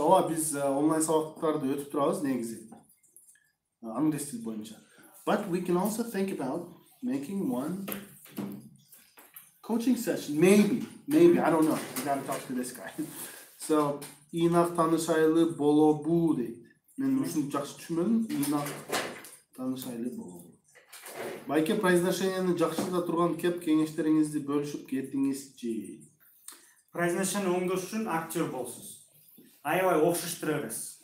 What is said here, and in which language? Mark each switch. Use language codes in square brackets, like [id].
[ky] Ооба, биз онлайн сабактарды өтүп турабыз негизи. Англис тил боюнча. [en] But we can also think about making one coaching session. Maybe, I don't know. We gotta talk to this guy. [ky] So, инак таанышайлы болобу дейт. Мен ушуну жакшы түшүнмөдүм. Инак таанышайлы болобу. Байке произношениени жакшырта турган кеп кеңештериңизди бөлүшүп кетиңизчи. Произношение оңдош үчүн актер болсуңуз. Аябай окшоштура бересиз.